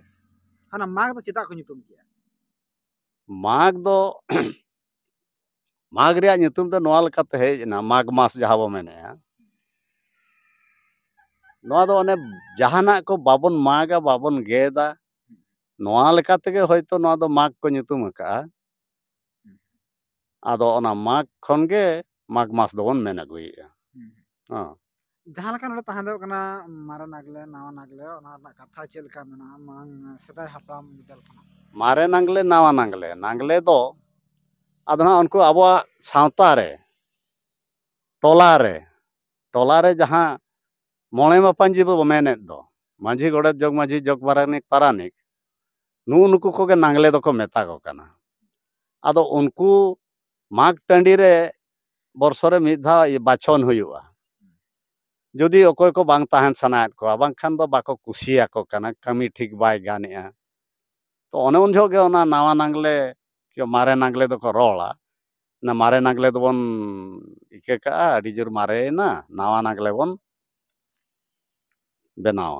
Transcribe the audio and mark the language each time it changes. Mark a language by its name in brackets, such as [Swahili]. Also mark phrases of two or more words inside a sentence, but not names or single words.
[Santali] हाना माग दो चिता को नितुम किया माग दो माग रे नितुम दो नोआ लकाते हेज ना माग मास जहां बो मेने नोआ दो ओने जहाना को बाबन मागा बाबन गेदा नोआ लेकाते गे होयतो नोआ दो माग को नितुम का आदो ओना माग खन गे माग मास दो बन मेना गुइया हां जहां लका नोडे तहां दो कना मारा नागले नावा नागले ओना ना कथा चलका मेना मांग सदाय हपराम बिदल कना मारे नांगले नावा नांगले नांगले दो आदना उनको आबो सावता रे टोला रे जहां मोणे मापांजी बो मेने दो मांझी गोड़े जग बारानिक पारानिक नुनको को गे नांगले दो को मेता को कना आदो उनको माग टंडी रे बर्षो रे मिधा बाछन हुयुआ जदि अकोय को बांग ताहन सनायत को बांग खान दो बाको कुसिया को कना कमी ठीक बाय गानेआ तो ओने उन जोगे ओना नावा नांगले के मारे नांगले दो को रोला ना मारे नांगले दो बन इके का अडी जोर मारे ना नावा नांगले बन बनावा